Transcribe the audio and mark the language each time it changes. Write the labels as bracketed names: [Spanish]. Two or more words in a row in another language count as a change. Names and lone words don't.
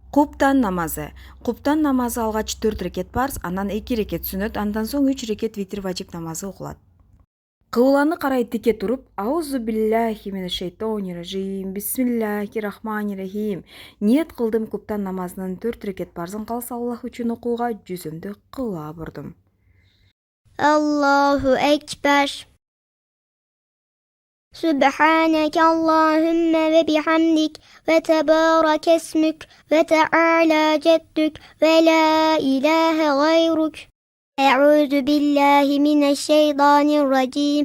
[Kyrgyz] Куптан намазы. Куптан намазы алгач 4 рекет парз, андан 2 рекет сүннөт, андан соң 3 рекет витир важип намазы окулат. Кыбланы карай тике туруп, [Arabic] أعوذ بالله من الشيطان الرجيم، بسم الله الرحمن الرحيم. [Kyrgyz] Ниет кылдым куптан намазынын 4 рекет парзын калса Аллах үчүн окууга жүзүмдү кыбла бурдум. [Arabic] الله أكبر. سبحانك اللهم وبحمدك وتبارك اسمك وتعالى جدك ولا إله غيرك. أعوذ بالله من الشيطان الرجيم.